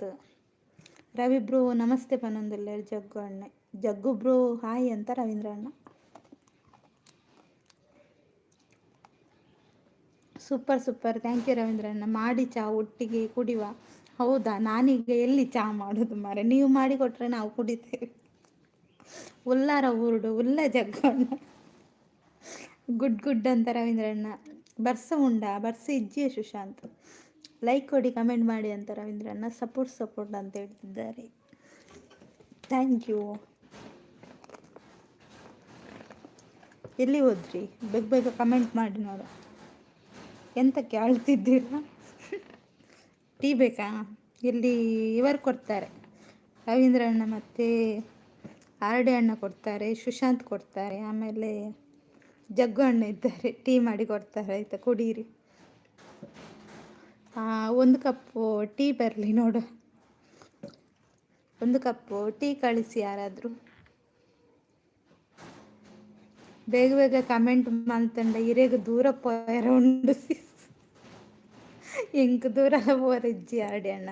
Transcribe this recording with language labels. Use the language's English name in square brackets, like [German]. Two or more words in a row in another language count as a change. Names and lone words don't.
[Tulu] ರವಿ ಬ್ರೋ ನಮಸ್ತೆ ಪನೊಂದುಲ್ಲೇರು ಜಗ್ಗು ಅಣ್ಣ. [Kannada] ಜಗ್ಗು ಬ್ರೋ ಹಾಯ್ ಅಂತ ರವೀಂದ್ರ ಅಣ್ಣ. ಸೂಪರ್ ಸೂಪರ್, [English] thank you [Kannada] ರವೀಂದ್ರ ಅಣ್ಣ. ಮಾಡಿ ಚಾ ಒಟ್ಟಿಗೆ ಕುಡಿವ. ಹೌದಾ, ನಾನೀಗ ಎಲ್ಲಿ ಚಾ ಮಾಡೋದು ಮಾರೆ, ನೀವು ಮಾಡಿಕೊಟ್ರೆ ನಾವು ಕುಡಿತೇವೆ. [Tulu] ಉಲ್ಲಾರ ಊರುಡು ಉಲ್ಲ ಜಗ್ಗು ಅಣ್ಣ. [Kannada] ಗುಡ್ ಗುಡ್ ಅಂತ ರವೀಂದ್ರಣ್ಣ. [Tulu] ಬರ್ಸ ಉಂಡಾ? ಬರ್ಸ ಇಜ್ಜಿಯ ಸುಶಾಂತ್. [Kannada] ಲೈಕ್ ಕೊಡಿ, ಕಮೆಂಟ್ ಮಾಡಿ ಅಂತ ರವೀಂದ್ರಣ್ಣ. ಸಪೋರ್ಟ್ ಸಪೋರ್ಟ್ ಅಂತ ಹೇಳ್ತಿದ್ದಾರೆ. [English] thank you. [Kannada] ಎಲ್ಲಿ ಹೋದ್ರಿ? ಬೇಗ ಬೇಗ ಕಮೆಂಟ್ ಮಾಡಿ ನೋಡು. ಎಂತಕ್ಕೆ ಆಳ್ತಿದ್ದೀರಾ? ಟೀ ಬೇಕಾ? ಇಲ್ಲಿ ಇವರು ಕೊಡ್ತಾರೆ, ರವೀಂದ್ರಣ್ಣ ಮತ್ತು ಆರ್ಡಿ ಅಣ್ಣ ಕೊಡ್ತಾರೆ, ಸುಶಾಂತ್ ಕೊಡ್ತಾರೆ, ಆಮೇಲೆ ಜಗ್ಗು ಅಣ್ಣ ಇದ್ದಾರೆ, ಟೀ ಮಾಡಿ ಕೊಡ್ತಾರೆ. ಆಯಿತಾ, ಕುಡೀರಿ. ಒಂದು ಕಪ್ಪು ಟೀ ಬರಲಿ ನೋಡು, ಒಂದು ಕಪ್ಪು ಟೀ ಕಳಿಸಿ ಯಾರಾದರೂ. [Tulu] ಬೇಗ ಬೇಗ ಕಮೆಂಟ್ ಮಾಡ್ತಂಡ ಇರೇಗ ದೂರ ಪೋಯರ ಉಂಡು ಎಂಕ್ ದೂರ ಪೋರಿಜ್ಜಿ ಆಡಿ ಅಣ್ಣ.